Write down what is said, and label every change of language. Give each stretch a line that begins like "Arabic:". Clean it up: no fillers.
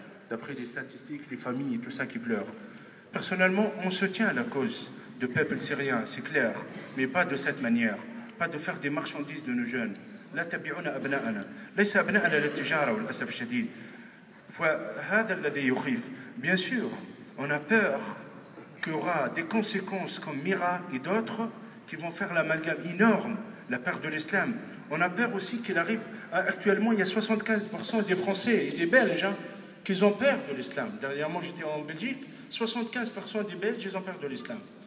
French: D'après les statistiques, les familles, tout ça qui pleure. Personnellement, on se tient à la cause du peuple syrien, c'est clair. Mais pas de cette manière. Pas de faire des marchandises de nos jeunes.
Arabic: لا تبيعون أبناءنا ليس أبناءنا للتجارة والأسف الشديد فهذا الذي يخيف.
French: Bien sûr, on a peur qu'il y aura des conséquences comme Mira et d'autres qui vont faire l'amalgame énorme, la perte de l'islam. On a peur aussi qu'il arrive, actuellement il y a 75% des Français et des Belges qui ont peur de l'islam. Dernièrement j'étais en Belgique, 75% des Belges ils ont peur de l'islam.